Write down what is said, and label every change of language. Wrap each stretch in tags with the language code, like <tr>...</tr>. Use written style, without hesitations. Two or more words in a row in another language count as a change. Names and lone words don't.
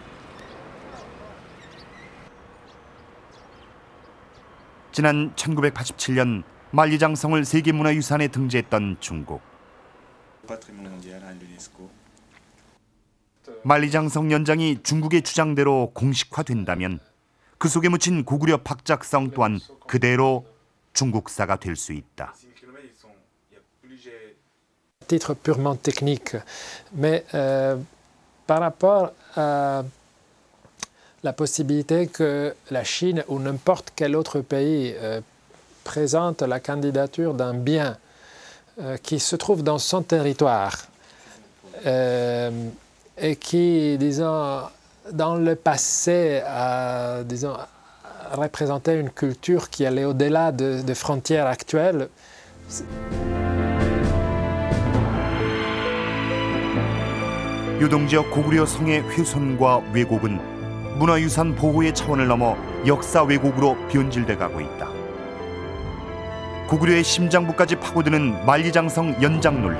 <ko>지난 1987년 만리장성을 세계문화유산에 등재했던 중국. 만리장성 연장이 중국의 주장대로 공식화된다면 그 속에 묻힌 고구려 박작성 또한 그대로 중국사가 될 수 있다.</ko> <fr>Titre purement technique, mais par rapport à la possibilité que la Chine ou n'importe quel autre pays présente la candidature d'un bien qui se trouve dans son territoire et qui, disons, dans le passé, disons, représentait une culture qui allait au-delà de frontières actuelles.</fr> <ko>유동지역 고구려 성의 훼손과 왜곡은 문화유산 보호의 차원을 넘어 역사 왜곡으로 변질돼 가고 있다. 고구려의 심장부까지 파고드는 만리장성 연장 논란.</ko>